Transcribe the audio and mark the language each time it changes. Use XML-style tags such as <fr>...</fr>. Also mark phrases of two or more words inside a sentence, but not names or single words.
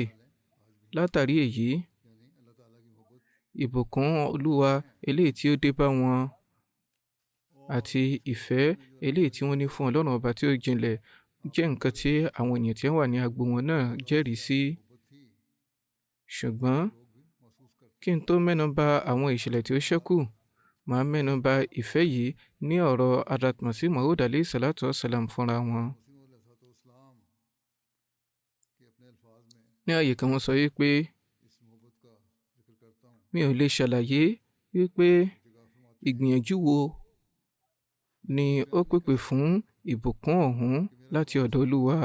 <yo>Látàrí èyí, ìbùkún Olúwa eléyìí tí ó dé bá wọn àti ìfẹ́ eléyìí tí wọ́n ní fún Ọlọ́run ọba tí ó jinlẹ̀ jẹ́ nǹkan tí àwọn ènìyàn tí wọ́n wà ní agbo wọn náà jẹ́rìí sí. Ṣùgbọ́n kí n tó mẹ́nu bà àwọn ìṣẹ̀lẹ̀ tí ó ṣẹ́kù, màá mẹ́nu bà ìfẹ́ yìí ní ọ̀rọ̀ Hazrat Masih Maud</yo> <ar>عليه الصلاة والسلام</ar> <yo>fúnra wọn. Ní ààyè kan wọ́n sọ wípé mi ò lè ṣàlàyé wípé ìgbìyànjú wo ni ó pèpè fún ìbùkún ọ̀hún láti ọ̀dọ̀ Olúwa.</yo>